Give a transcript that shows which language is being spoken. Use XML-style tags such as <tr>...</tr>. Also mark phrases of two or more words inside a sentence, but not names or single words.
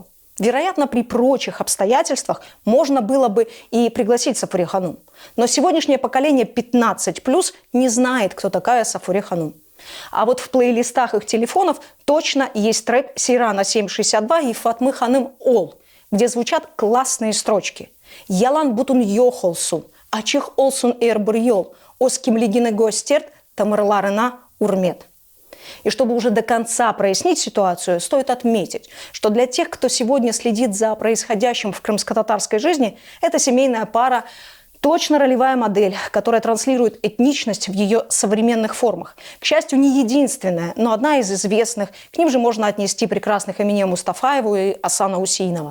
<ru>Вероятно, при прочих обстоятельствах можно было бы и пригласить Сафуре Ханум. Но сегодняшнее поколение 15+ не знает, кто такая Сафуре Ханум. А вот в плейлистах их телефонов точно есть трек Сейрана 762 и Фатмы Ханым Ол, где звучат классные строчки.</ru> <crh>«Ялан бутун йохолсун, ачих олсун эрбр йол, оским лигине гостерт, тамырларына урмет».</crh> <ru>И чтобы уже до конца прояснить ситуацию, стоит отметить, что для тех, кто сегодня следит за происходящим в крымско-татарской жизни, эта семейная пара точно ролевая модель, которая транслирует этничность в ее современных формах. К счастью, не единственная, но одна из известных. К ним же можно отнести прекрасных Эмине Мустафаеву и Асана Усейнова.</ru>